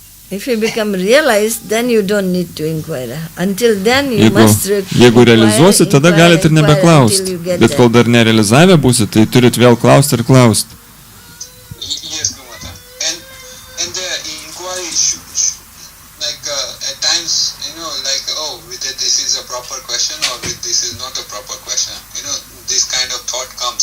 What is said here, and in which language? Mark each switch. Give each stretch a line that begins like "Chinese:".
English: If you become realized, then you don't need to inquire. Until then you must
Lithuanian: Jeigu realizuosi, tada galite ir nebeklausti. Bet kol dar nerealizavę būsi, tai turit vėl klausti ir klausti.
English: Yes, Gurumata. And the inquiry at times, oh, this is a proper question or this is not a proper question. This kind of thought comes.